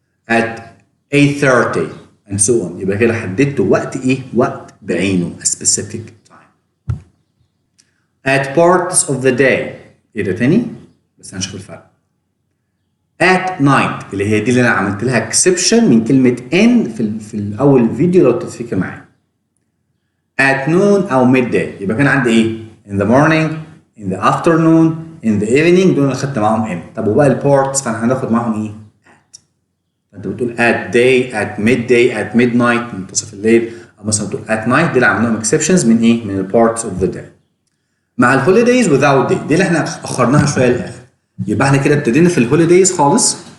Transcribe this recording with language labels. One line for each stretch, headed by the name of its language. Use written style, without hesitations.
Arabic: at 8:30 and so on يبقى كده حددت وقت ايه؟ وقت بعينه a specific time. At parts of the day ايه ده تاني؟ بس هنشوف الفرق. At night اللي هي دي اللي انا عملت لها exception من كلمة in في الأول فيديو لو تفتكر معايا.
English: At noon أو midday يبقى كان عندي ايه؟ In the morning, in the afternoon, in the evening دول اللي خدت معاهم in.
Arabic: طب وباقي البارتس فاحنا هناخد معاهم ايه؟ at. فانت بتقول at day, at midday, at midnight منتصف الليل او مثلا بتقول at night دي اللي عملناهم exceptions من ايه؟ من البارتس of the day. مع الهوليدايز without day دي اللي احنا اخرناها شويه للاخر. يبقى احنا كده ابتدينا في الهوليدايز خالص.